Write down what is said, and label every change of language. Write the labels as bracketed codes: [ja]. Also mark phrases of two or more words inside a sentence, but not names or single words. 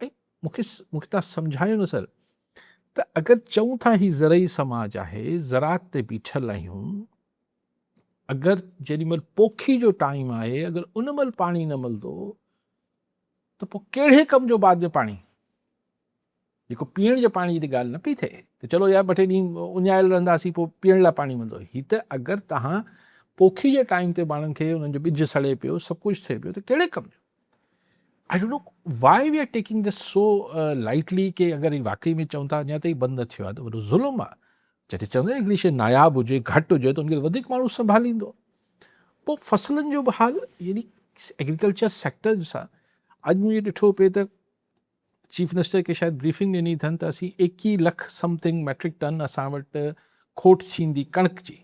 [sd] ऐं मूंखे तव्हां सम्झायो न सर त अगरि चऊं था ही ज़रई समाज आहे, ज़रात ते बीठल आहियूं, अगरि जेॾीमहिल पोखी जो टाइम आहे, अगरि उन महिल पाणी न मिलंदो त पोइ कहिड़े कम जो बाद में पाणी? जेको पीअण जे पाणी जी ॻाल्हि न पई थिए त चलो यार 2-3 ॾींहं उञायल रहंदासीं, पोइ पीअण लाइ पाणी मिलंदो। हीअ त अगरि तव्हां पोखी जे टाइम ते माण्हुनि खे उन्हनि जो ॿिज सड़े पियो, सभु कुझु थिए पियो, त कहिड़े कम जो? [en] I don't know why we are taking this so lightly [sd] कि अगरि वाकई में चऊं था अञा ताईं बंदि न थियो आहे त वॾो ज़ुल्म आहे। जॾहिं चवंदा हिकिड़ी शइ नायाबु हुजे, घटि हुजे, त उनखे वधीक माण्हू संभालींदो। पोइ फसलनि जो बि हाल, यानी [en] agriculture sector [sd] सां अॼु मुंहिंजे ॾिठो पिए त [en] chief minister [sd] खे शायदि ब्रीफिंग ॾिनी अथनि त असीं 21 लख [en] something metric ton [sd] असां वटि खोट थींदी कणिक जी।